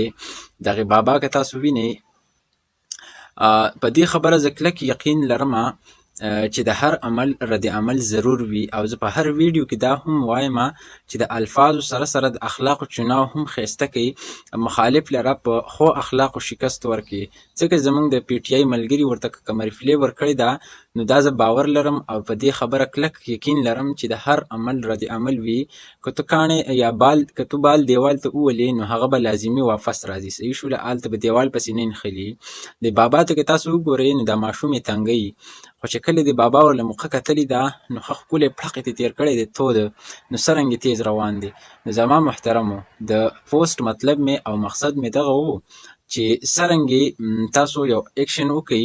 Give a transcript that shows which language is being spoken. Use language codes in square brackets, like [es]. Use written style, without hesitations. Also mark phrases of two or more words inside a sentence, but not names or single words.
[ps] دغه بابا که تاسو وینئ، په دې خبره زه کلک یقین لرم چې د هر عمل رد عمل ضرور وي، او زه په هر ویډیو کې دا هم وایم چې د الفاظو سره سره د اخلاقو چناو هم ښایسته کوي، مخالف لره په ښو اخلاقو شکست ورکوي. ځکه زمونږ د پی ټي آی ملګري ورته که کومه ریپلی ورکړې ده نو دا زه باور لرم او په دې خبره کلک یقین لرم چې د هر عمل رد عمل وي. که تو کاڼې یا بال که تو بال دیوال ته وولې نو هغه به لازمي واپس راځي. صحیح شوله؟ هلته به دیوال پسې نه نښلي. د بابا ته که تاسو وګورئ نو دا ماشوم یې تنګوي، خو چې کله د بابا ورله موقع کتلې ده نو ښه ښکلی پړق یې تېر کړی دی، تود نو څرنګه تیز روان دی. نو زما محترمو، د پوسټ مطلب مې او مقصد مې دغه و چې څرنګې تاسو یو اکشن وکئ.